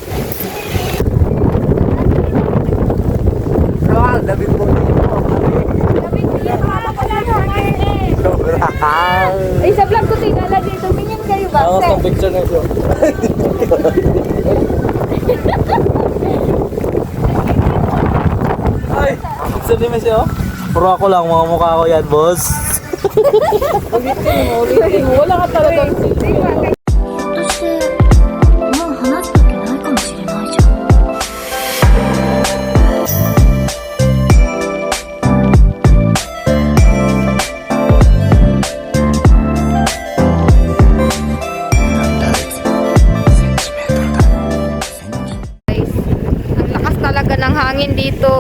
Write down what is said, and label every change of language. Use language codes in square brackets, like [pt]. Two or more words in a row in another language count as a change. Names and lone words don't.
[tl] Ay, sa vlog ko tinalagay. Tumingin kayo ba? Ako sa picture na ito. Ay! Sa di siya oh. Puro ako lang, mga mukha ko yan, boss. Wala ka talagang [ja] 私もう話すわけないかもしれないじゃん。 [tl] Guys, ang lakas talaga ng hangin dito.